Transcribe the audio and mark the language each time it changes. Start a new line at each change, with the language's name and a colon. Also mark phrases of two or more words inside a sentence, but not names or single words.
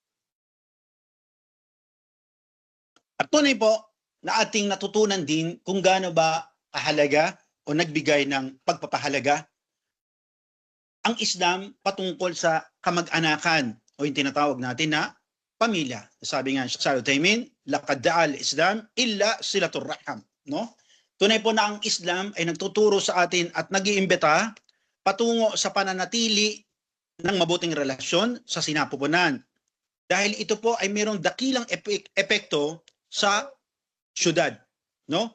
Filipino: At tunay po na ating natutunan din kung gaano ba kahalaga o nagbigay ng pagpapahalaga ang Islam patungkol sa kamag-anakan o yung tinatawag natin na pamilya. Sabi nga sa Al-Utaymin,
Arabic: لقد دعا الإسلام إلى صلة الرحم,
Filipino: no? Tunay po na ang Islam ay nagtuturo sa atin at nag-iimbita patungo sa pananatili ng mabuting relasyon sa sinapupunan. Dahil ito po ay mayroong dakilang epekto sa syudad, no?